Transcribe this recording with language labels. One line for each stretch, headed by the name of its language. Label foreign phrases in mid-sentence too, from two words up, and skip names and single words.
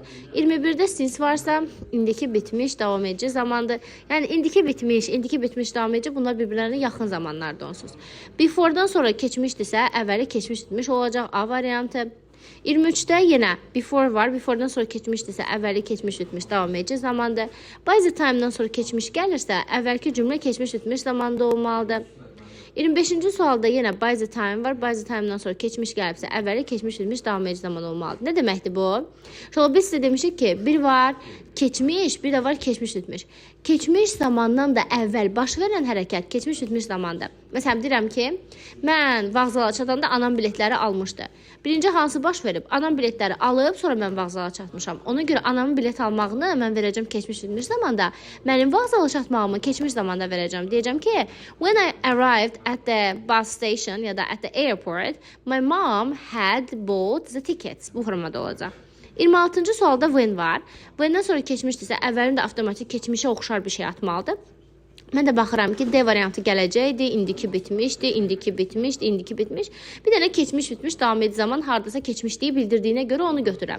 Azerbaijani: 21-də since varsa indiki bitmiş davam edici zamandır. Yəni indiki bitmiş davam edici bunlar bir-birlərinə yaxın zamanlardır onsuz. Before'dan sonra keçmişdirsə, əvvəli keçmiş bitmiş olacaq A variantı. 23-də yenə before var. Before'dan sonra keçmişdirsə, əvvəli keçmiş bitmiş davam edici zamandır.
English: By the time'dan
Azerbaijani: sonra keçmiş gəlirsə, əvvəlki cümlə keçmiş bitmiş zamanda olmalıdır. 25-ci sualda yenə
English: by the time
Azerbaijani: var.
English: By the time'dan
Azerbaijani: sonra keçmiş gəlibsə, əvvəli keçmiş bitmiş davam edici zaman olmalıdır. Nə deməkdir bu? Şöyle biz sizə demişik ki, bir var keçmiş, bir də var keçmiş bitmiş. Keçmiş zamandan da əvvəl baş verən hərəkət keçmiş bitmiş zamandır. Məsələn, deyirəm ki, mən vağzala çatanda anam biletləri almışdı. Birinci hansı baş verib? Anam biletləri alıb, sonra mən vağzala çatmışam. Ona görə anamın bilet almağını mən verəcəm keçmiş bitmiş zamanda. Mənim vağzala çatmağımı keçmiş zamanda verəcəm. Deyəcəm ki,
English: when I arrived at the bus station
Azerbaijani: ya da
English: at the airport, my mom had bought the tickets.
Azerbaijani: Bu formada olacaq. 26-cı sualda when var. When'dən sonra keçmişdirsə, əvvəlində avtomatik keçmişə oxşar bir şey atmalıdır. Mən də baxıram ki, D variantı gələcəkdi, indiki bitmişdi, indiki bitmişdi, indiki bitmiş. Bir dənə keçmiş bitmiş, davam edici zaman hardasa keçmişliyi bildirdiyinə görə onu götürürəm.